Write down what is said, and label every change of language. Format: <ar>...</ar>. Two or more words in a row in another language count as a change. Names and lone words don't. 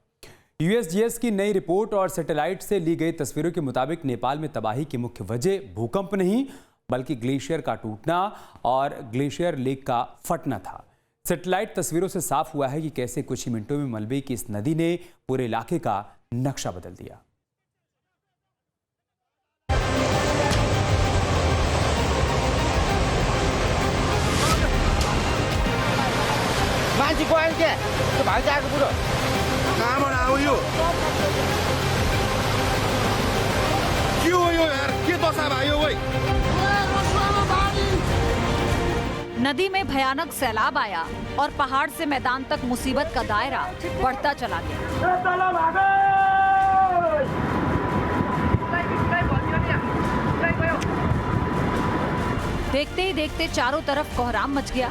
<hi>यूएसजीएस की नई रिपोर्ट और सैटेलाइट से ली गई तस्वीरों के मुताबिक नेपाल में तबाही की मुख्य वजह भूकंप नहीं बल्कि ग्लेशियर का टूटना और</hi> <en>glacier lake</en> <hi>का फटना था। सैटेलाइट तस्वीरों से साफ हुआ है कि कैसे कुछ ही मिनटों में मलबे की इस नदी ने पूरे इलाके का नक्शा बदल दिया।</hi> <ne>कहाँबाट आयो यो? के हो यो यार? के दशा भयो ओइ?</ne> <hi>नदी में भयानक सैलाब आया और पहाड़ से मैदान तक मुसीबत का दायरा बढ़ता चला गया। देखते ही देखते चारों तरफ कोहराम मच गया।</hi>